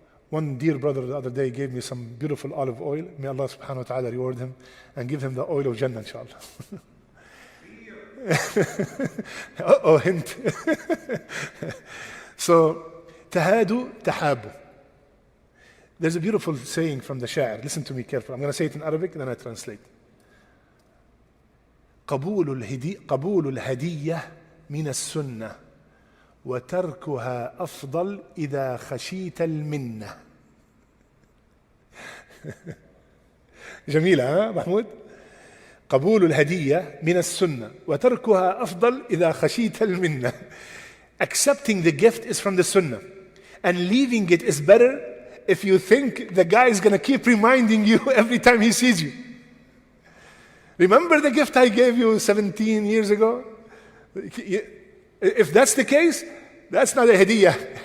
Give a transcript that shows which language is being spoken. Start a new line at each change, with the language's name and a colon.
English: One dear brother the other day gave me some beautiful olive oil. May Allah subhanahu wa ta'ala reward him and give him the oil of Jannah, inshallah. Uh-oh, hint. So,
Arabic: tahadu, tahabu.
English: There's a beautiful saying from the Sha'ir. Listen to me carefully. I'm going to say it in Arabic, then I translate.
Arabic: قبول الهدية من السنة وتركها أفضل إذا خشيت المنة. جميلة ها محمود؟ قبول الهدية من السنة وتركها أفضل إذا خشيت المنة.
English: Accepting the gift is from the sunnah, and leaving it is better if you think the guy is going to keep reminding you every time he sees you. Remember the gift I gave you 17 years ago? If that's the case, that's not a hadiyah.